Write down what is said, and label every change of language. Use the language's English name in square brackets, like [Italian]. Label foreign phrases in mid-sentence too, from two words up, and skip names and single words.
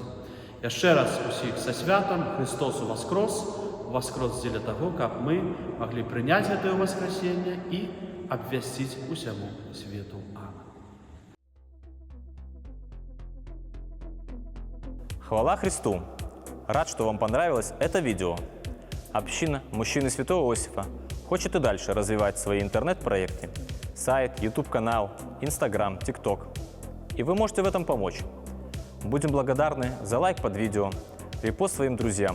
[Ukrainian] Я ще раз усіх со святом, Христос воскрес для того, щоб ми могли прийняти це воскресіння і обвістити усьому світу. Амінь. Хвала Христу! [Russian] Рад, что вам понравилось это видео. Община Мужчины Святого Иосифа хочет и дальше развивать свои интернет-проекты. Сайт, YouTube-канал, Instagram, TikTok. И вы можете в этом помочь. Будем благодарны за лайк под видео, репост своим друзьям.